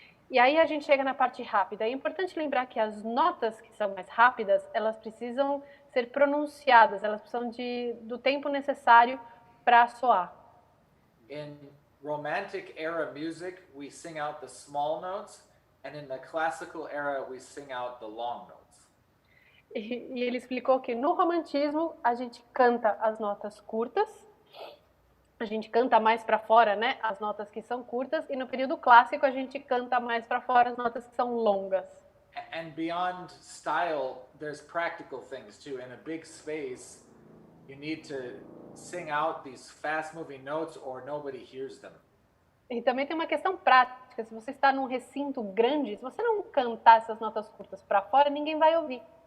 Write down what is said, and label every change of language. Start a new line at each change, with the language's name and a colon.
Portuguese: E aí a gente chega na parte rápida. É importante lembrar que as notas que são mais rápidas, elas precisam ser pronunciadas, elas precisam do tempo necessário para soar.
English: In Romantic era music, we sing out the small notes, and in the classical era, we sing out the long notes.
Portuguese: E ele explicou que no romantismo a gente canta as notas curtas, a gente canta mais para fora, né, as notas que são curtas, e no período clássico a gente canta mais para fora as notas que são longas.
English: And beyond style, there's practical things too. In a big space, you need to sing out these fast-moving notes or nobody hears them.
Portuguese: E também tem uma questão prática. Se você está num recinto grande, se você não cantar essas notas curtas para fora, ninguém vai ouvir.